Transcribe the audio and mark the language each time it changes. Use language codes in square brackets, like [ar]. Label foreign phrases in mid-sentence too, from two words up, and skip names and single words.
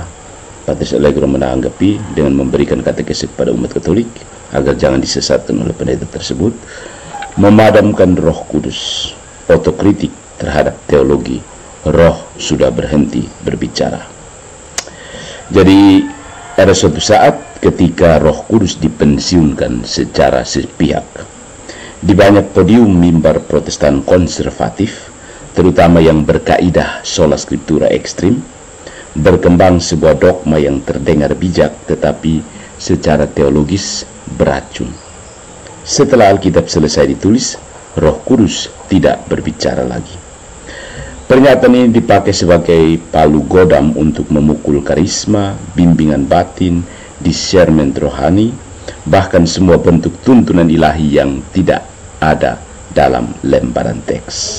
[id] Patris Allegro menanggapi dengan memberikan katekese kepada umat Katolik agar jangan disesatkan oleh pendeta tersebut, memadamkan Roh Kudus, otokritik terhadap teologi. Roh sudah berhenti berbicara. Jadi ada suatu saat ketika Roh Kudus dipensiunkan secara sepihak di banyak podium mimbar Protestan konservatif, terutama yang berkaidah [la] sola scriptura [id] ekstrim, berkembang sebuah dogma yang terdengar bijak tetapi secara teologis beracun. Setelah Alkitab selesai ditulis, Roh Kudus tidak berbicara lagi. Pernyataan ini dipakai sebagai palu godam untuk memukul karisma, bimbingan batin, discernment rohani, bahkan semua bentuk tuntunan ilahi yang tidak ada dalam lembaran teks.